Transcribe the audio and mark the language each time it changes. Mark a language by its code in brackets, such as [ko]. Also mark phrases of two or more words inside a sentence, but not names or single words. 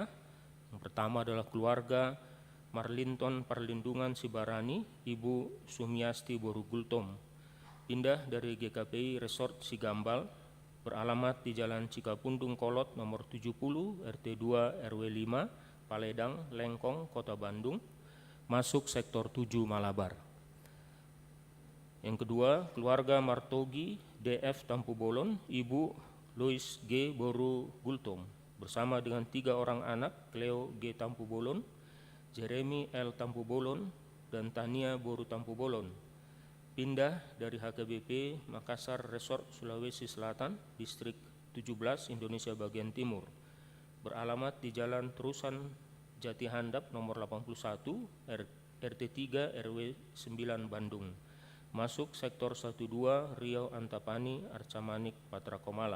[id] Yang pertama adalah keluarga Marlinton Perlindungan Sibarani, Ibu Sumiasti Boru Gultom, pindah dari GKPI Resort Sigambal, beralamat di Jalan Cikapundung Kolot nomor 70 RT 2 RW 5 Paledang Lengkong Kota Bandung, masuk sektor 7 Malabar. Yang kedua, keluarga Martogi DF Tampu Bolon, Ibu Lois G. Boru Gultom, bersama dengan 3 orang anak, Cleo G. Tampu Bolon, Jeremy L. Tampu Bolon, dan Tania Boru Tampu Bolon, pindah dari HKBP Makassar Resort Sulawesi Selatan, Distrik 17 Indonesia bagian Timur, beralamat di Jalan Terusan Jati Handap nomor 81 RT 3 RW 9 Bandung, masuk sektor 12 Riau Antapani Arcamanik Patra Komala.